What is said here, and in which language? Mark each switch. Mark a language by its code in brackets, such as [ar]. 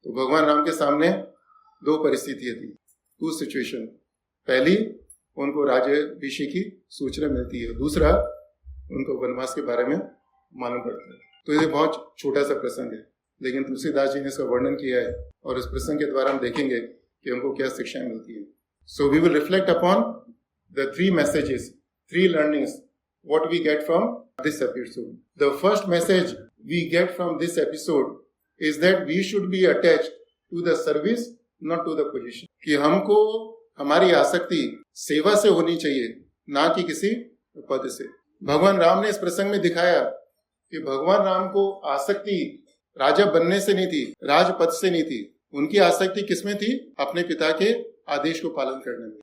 [hi] तो भगवान राम के सामने 2 परिस्थितियां थी, 2 सिचुएशन। पहली, उनको राज्याभिषेक की सूचना मिलती है, दूसरा उनको वनवास के बारे में मालूम पड़ता है। तो ये बहुत छोटा सा प्रसंग है, लेकिन तुलसीदास जी ने इसका वर्णन किया है और इस प्रसंग के द्वारा हम देखेंगे कि हमको क्या शिक्षाएं मिलती है। [en] So we will reflect upon the 3 messages, 3 learnings, what we get from this episode. The first message we get from this episode is that we should be attached to the service, not to the position. [hi] कि हमको हमारी आसक्ति सेवा से होनी चाहिए, ना कि किसी पद से। भगवान राम ने इस प्रसंग में दिखाया कि भगवान राम को आसक्ति राजा बनने से नहीं थी, राजपद से नहीं थी। उनकी आसक्ति किसमें थी? अपने पिता के आदेश को पालन करने में।